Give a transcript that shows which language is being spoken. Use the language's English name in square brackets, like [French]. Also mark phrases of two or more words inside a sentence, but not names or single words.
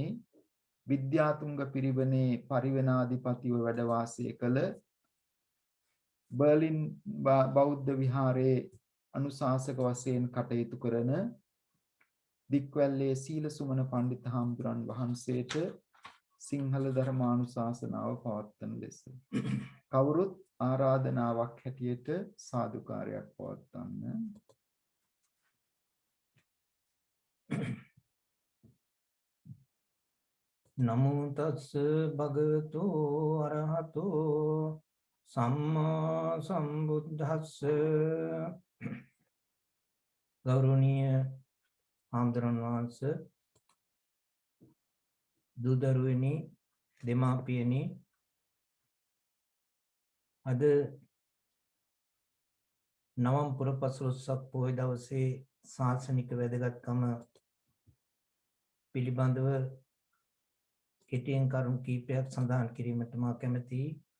[Sinhala] විද්‍යාතුංග පිරිවෙනේ පරිවෙනාධිපතිව වැඩ වාසය කළ බර්ලින් බෞද්ධ විහාරයේ අනුශාසක වශයෙන් කටයුතු කරන දික්වැල්ලේ සීල සුමන පඬිත් හාමුදුරන් වහන්සේට සිංහල ධර්මානුශාසනාව පවත්වන ලෙස කවුරුත් ආරාධනාවක් හැටියට සාදුකාරයක් පවත්වන්න. [Pali] නමෝ තස්ස භගවතු අරහතෝ සම්මා සම්බුද්දස්ස. [Sinhala] ගෞරවනීය හාමුදුරන් වහන්සේ, දුදරුවනි, දෙමාපියනි, අද නවම් පුර පසළොස්වක පොහොය දවසේ ශාසනික වැදගත්කම පිළිබඳව කෙටියෙන් කරුණු කීපයක් සඳහන් කිරීමට මා කැමැතියි.